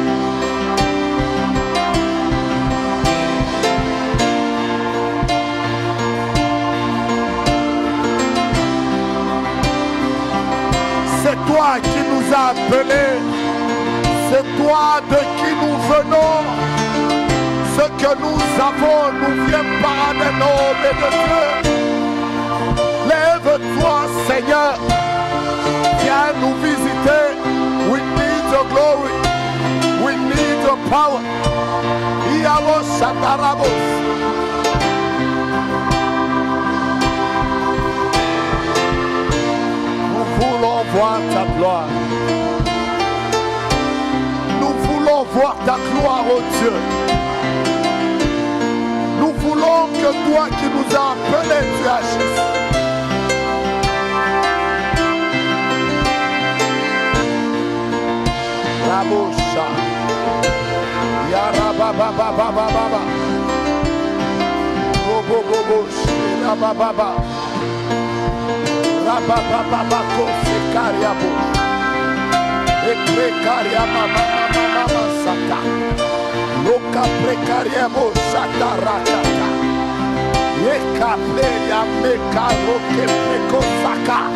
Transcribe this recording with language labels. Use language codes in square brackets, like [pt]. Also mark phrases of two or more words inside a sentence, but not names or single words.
[fr] C'est toi qui nous as appelés. C'est toi de qui nous venons. Ce que nous avons nous vient pas des noms et de Dieu. Lève-toi, Seigneur. Viens nous visiter. [en] We need your glory. We need your power. Iamos Shatarabos. [fr] Nous voulons voir ta gloire. Nous voulons voir ta gloire, oh Dieu. Nous voulons que toi qui nous as appelés, tu agisses. Rabosha. Yarabababababa. Robobobosh. Rabababa. Rababababako. Sekariabo. Ekrekariamamamamama sata. Loka prekariamo shatarakata. Eka pleya meka roke preko saka.